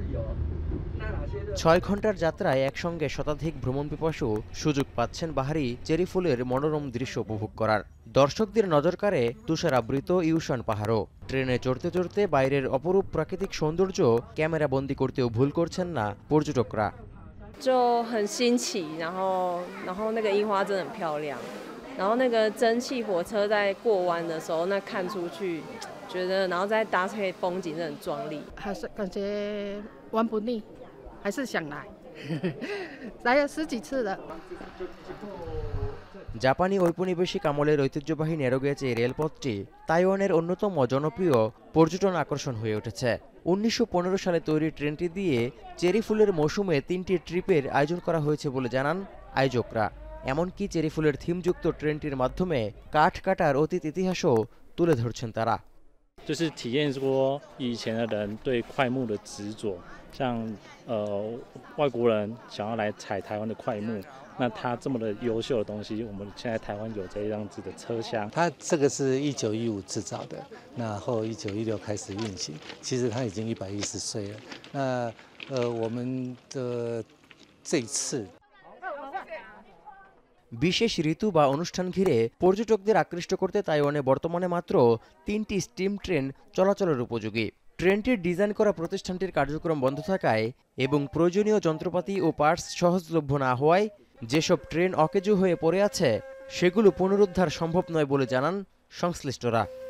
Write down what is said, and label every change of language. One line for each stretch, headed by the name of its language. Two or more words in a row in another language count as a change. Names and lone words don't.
Bangla: 6 ঘন্টার যাত্রায় একসঙ্গে শতাধিক ভ্রমণ পিপাসু সুযোগ পাচ্ছেন বাহারি চেরি ফুলের মনোরম দৃশ্য উপভোগ করার। দর্শকদের নজর কাড়ে তুষারাবৃত ইউশান পাহাড়ও। ট্রেনে চড়তে চড়তে বাইরের অপরূপ প্রাকৃতিক সৌন্দর্য ক্যামেরা বন্দি করতেও ভুল করছেন না পর্যটকরা।
Chinese: 就很新奇，然后那个樱花真的很漂亮，然后那个蒸汽火车在过弯的时候，那看出去，觉得然后再搭配风景真的很壮丽，还是感觉玩不腻，还是想来，来了10几次了。
Bangla: জাপানি ঔপনিবেশিক আমলের ঐতিহ্যবাহী ন্যারো গেজ এই রেলপথটি তাইওয়ানের অন্যতম জনপ্রিয় পর্যটন আকর্ষণ হয়ে উঠেছে। 1915 সালে তৈরি ট্রেনটি দিয়ে চেরি ফুলের মৌসুমে 3টি ট্রিপের আয়োজন করা হয়েছে বলে জানান আয়োজকরা। এমনকি চেরি ফুলের থিমযুক্ত ট্রেনটির মাধ্যমে কাঠ কাটার অতীত ইতিহাসও তুলে ধরছেন তারা।
Chinese: 就是体验说以前的人对快木的执着，像外国人想要来采台湾的快木，那它这么的优秀的东西，我们现在台湾有这样子的车厢。它这个是1915制造的，然后1916开始运行，其实它已经110岁了。那我们的这一次。
Bangla: বিশেষ ঋতু বা অনুষ্ঠান ঘিরে পর্যটকদের আকৃষ্ট করতে তাইওয়ানে বর্তমানে মাত্র 3টি স্টিম ট্রেন চলাচলের উপযোগী। ট্রেনটির ডিজাইন করা প্রতিষ্ঠানটির কার্যক্রম বন্ধ থাকায় এবং প্রয়োজনীয় যন্ত্রপাতি ও পার্টস সহজলভ্য না হওয়ায় যেসব ট্রেন অকেজো হয়ে পড়ে আছে সেগুলো পুনরুদ্ধার সম্ভব নয় বলে জানান সংশ্লিষ্টরা।